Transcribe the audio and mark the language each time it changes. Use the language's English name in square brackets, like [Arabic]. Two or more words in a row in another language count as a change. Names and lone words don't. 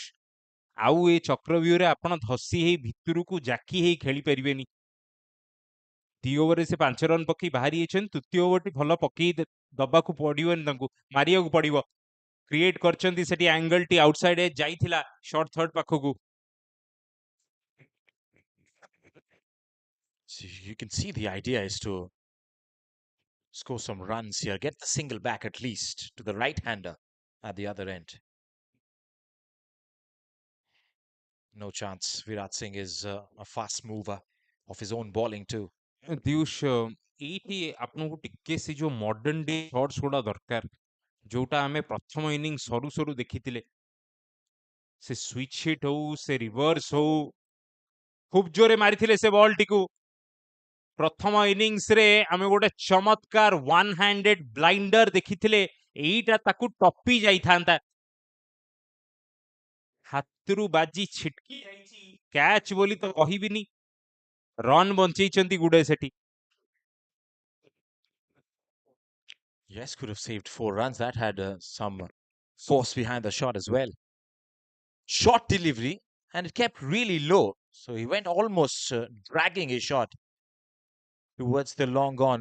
[Odia] ଆଉ ଏ ଚକ୍ରବ୍ୟୁହରେ ଆପଣ ଧସି ହେଇ ଭିତରକୁ ଜାକି ହେଇ ଖେଳି ପାରିବେନି। 2 ଓଭରରେ ସେ 5 ରନ୍ ପକେଇ ବାହାରି ଯାଇଛନ୍ତି, ତୃତୀୟ ଓଭରଟି ଭଲ ପକେଇ ଦବାକୁ ପଡ଼ିବନି, ତାଙ୍କୁ ମାରିବାକୁ ପଡ଼ିବ। କ୍ରିଏଟ୍ କରିଛନ୍ତି ସେଠି ଆଙ୍ଗଲଟି, [English] outside edge [Odia] ଯାଇଥିଲା [English] short third [Odia] ପାଖକୁ। [English] So you can see the idea is to score some runs here, get the single back at least to the right-hander at the other end. No chance. Virat Singh is a fast mover of his own bowling too. [Odia] ଦିୟୁଷ ଏଇଠି ଆପଣଙ୍କୁ ଟିକେ ସେ ଯୋଉ [English] modern day shots [Odia] ଗୁଡା ଦରକାର, ଯୋଉଟା ଆମେ ପ୍ରଥମ ଇନିଂ ସରୁ ସରୁ ଦେଖିଥିଲେ। ସେ [English] switch hit [Odia] ହଉ, ସେ ରିଭର୍ସ ହଉ, ଖୁବ୍ ଜୋରେ ମାରିଥିଲେ ସେ ବଲଟିକୁ। ପ୍ରଥମ ଇନିଂସରେ ଆମେ ଗୋଟେ ଚମତ୍କାର [English] one handed blinder [Odia] ଦେଖିଥିଲେ, ଏଇଟା ତାକୁ ଟପି ଯାଇଥାନ୍ତା। ହାତରୁ ବାଜି ଛିଟକି ଯାଇଛି, କ୍ୟାଚ୍ ବୋଲି ତ କହିବିନି, ରନ୍ ବଞ୍ଚେଇଛନ୍ତି ଗୁଡେ ସେଠି। [English] Yes, could have saved 4 runs. That had some force behind the shot as well. Short delivery, and it kept really low. So he went almost dragging his shot towards the long on.